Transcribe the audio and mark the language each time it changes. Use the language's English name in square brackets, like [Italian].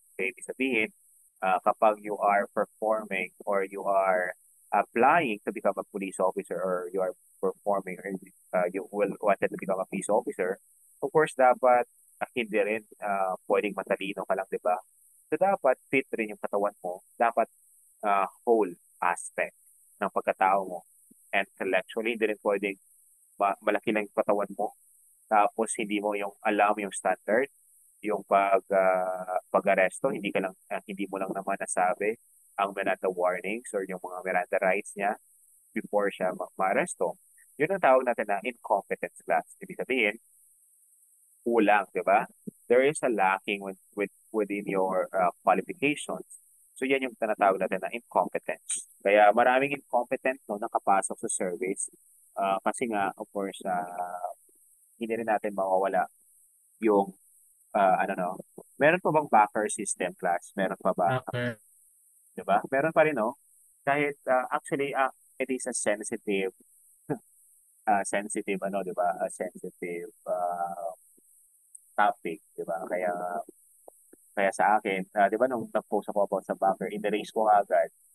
[English] Okay, [Filipino] ibig sabihin, kapag [English] you are performing or you are applying to become a police officer or you are performing or you will wanted to become a police officer, of course, [Filipino] dapat hindi rin pwedeng matalino ka lang, di ba? So, dapat fit rin yung katawan mo. Dapat whole aspect ng pagkatao mo. Intellectually, hindi rin pwedeng malaki lang yung katawan mo. Tapos, hindi mo yung alam yung standard, yung pag-aresto, hindi mo lang naman nasabi ang Miranda warnings or yung mga Miranda rights niya before siya ma-aresto. Yun ang tawag natin na incompetence class. Ibig sabihin, kulang, di ba? [English] There is a lacking within your qualifications. [Filipino] So yan yung tinatawag natin na incompetence. Kaya maraming incompetent nakapasok sa service. Kasi nga, of course, hindi rin natin mawawala yung meron pa bang backer system class? Meron pa ba? [English] Okay. [Filipino] Diba? Meron pa rin, no? Kahit [English] actually it is a sensitive [Filipino] diba? [English] A sensitive topic, [Filipino] diba? Kaya sa akin, di ba nung nag-post ako about sa backer, in-erase ko agad.